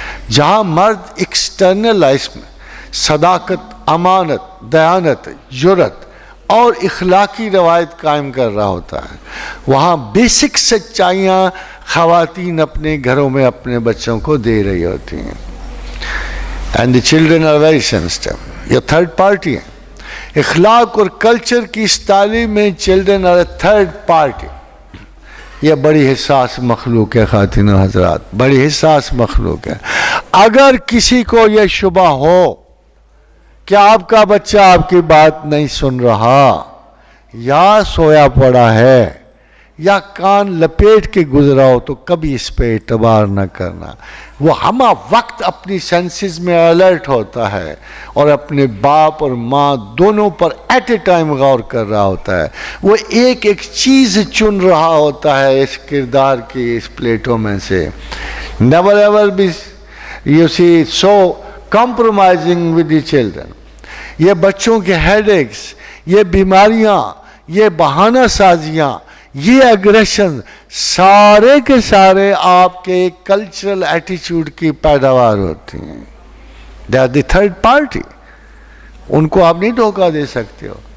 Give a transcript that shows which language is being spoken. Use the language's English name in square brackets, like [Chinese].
[Urdu] جہاں مرد external life میں صداقت، امانت، دیانت، جرت اور اخلاقی روایت قائم کر رہا ہوتا ہے، وہاں بیسک سچائیاں خواتین اپنے گھروں میں اپنے بچوں کو دے رہی ہوتی ہیں. [English] And the children are very sensitive. [Urdu] یہ تھرڈ پارٹی ہیں. اخلاق اور کلچر کی اس تعلیم میں [English] Children are a third party. [Urdu] یہ بڑی حساس مخلوق ہے خواتین و حضرات، بڑی حساس مخلوق ہے. اگر کسی کو یہ شبہ ہو کہ آپ کا بچہ آپ کی بات نہیں سن رہا، یا سویا پڑا ہے، یا کان لپیٹ کے گزرا ہو، تو کبھی اس پہ اعتبار نہ کرنا. وہ ہمہ وقت اپنی سینسز میں الرٹ ہوتا ہے اور اپنے باپ اور ماں دونوں پر [English] at a time [Urdu] غور کر رہا ہوتا ہے. وہ ایک ایک چیز چن رہا ہوتا ہے اس کردار کی اس پلیٹوں میں سے. [English] never ever be you see so compromising with the children. [Urdu] یہ بچوں کے ہیڈ ایکس، یہ بیماریاں، یہ بہانہ سازیاں، یہ اگریشن سارے کے سارے آپ کے کلچرل ایٹیچیوڈ کی پیداوار ہوتی ہیں. [English] They are the third party. [Urdu] ان کو آپ نہیں دھوکہ دے سکتے ہو.